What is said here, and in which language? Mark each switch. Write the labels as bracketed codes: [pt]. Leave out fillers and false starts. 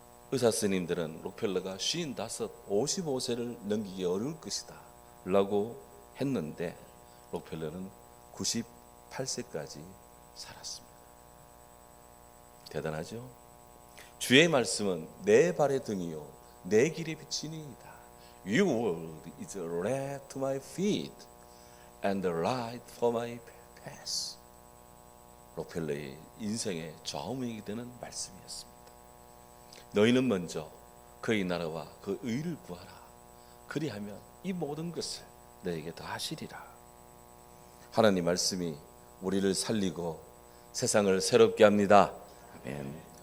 [ko] 의사 스님들은 록펠러가 55, 55세를 넘기기 어려울 것이다 라고 했는데 록펠러는 98세까지 살았습니다. 대단하죠? 주의 말씀은 내 발의 등이요 내 길의 빛이니이다. [en] Your word is a lamp to my feet and the light for my path. [ko] 록펠러의 인생의 좌우명이 되는 말씀이었습니다. 너희는 먼저 그의 나라와 그 의를 구하라. 그리하면 이 모든 것을 너에게 더하시리라. 하나님 말씀이 우리를 살리고 세상을 새롭게 합니다. 아멘.